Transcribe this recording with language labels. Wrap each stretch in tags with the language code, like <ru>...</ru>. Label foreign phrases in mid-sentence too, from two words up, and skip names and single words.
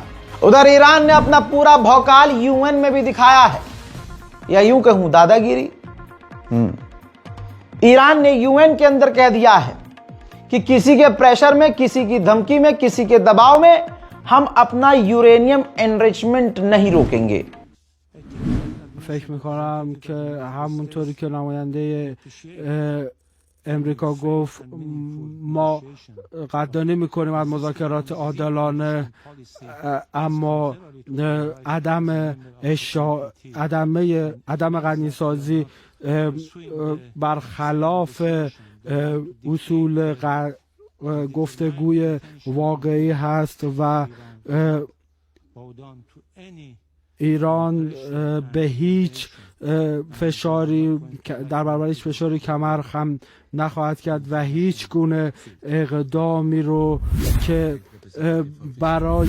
<hi>उधर ईरान ने अपना पूरा भौकाल यूएन में भी दिखाया है, या यूं कहूं दादागिरी। ईरान ने यूएन के अंदर कह दिया है कि किसी के प्रेशर में, किसी की धमकी में, किसी के दबाव में हम अपना</hi> <en>uranium enrichment</en> <hi>नहीं रोकेंगे।</hi> <fa>فکر میکنم که همونطوری که نماینده امریکا گفت ما قدردانی میکنیم از مذاکرات عادلانه، اما عدم غنیسازی برخلاف اصول گفتگوی واقعی هست و ایران به هیچ فشاری در برابر هیچ فشاری کمر خم نخواهد کرد و هیچ گونه اقدامی رو که برای</fa>